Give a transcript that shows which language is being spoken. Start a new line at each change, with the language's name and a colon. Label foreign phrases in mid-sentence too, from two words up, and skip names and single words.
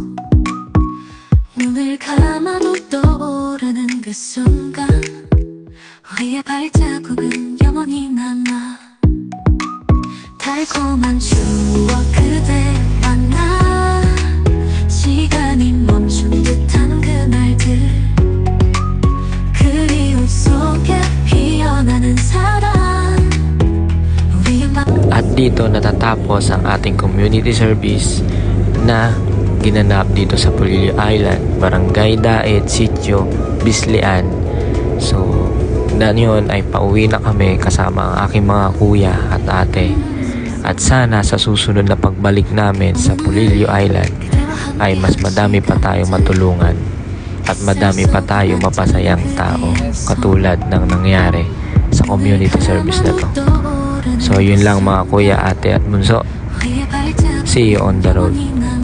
Korean: 눈을 감아도 떠오르는 그 순간, 우리의 발자국은 영원히 남아. 달콤한 추억 그대 만나, 시간이 멈춘 듯한 그날들, 그리움 속에 피어나는 사랑.
Filipino: At dito natatapos ang ating
English: community service
Filipino: na ginanap dito sa Pulilio Island, Barangay Daet, Sitio, Bislian. So, dahil yun ay pauwi na kami kasama ang aking mga kuya at ate. At sana sa susunod na pagbalik namin sa Pulilio Island ay mas madami pa tayong matulungan at madami pa tayong mapasayang tao katulad ng nangyari sa
English: community service
Filipino: na to. So yun lang mga kuya, ate at bunso.
English: See you on the road.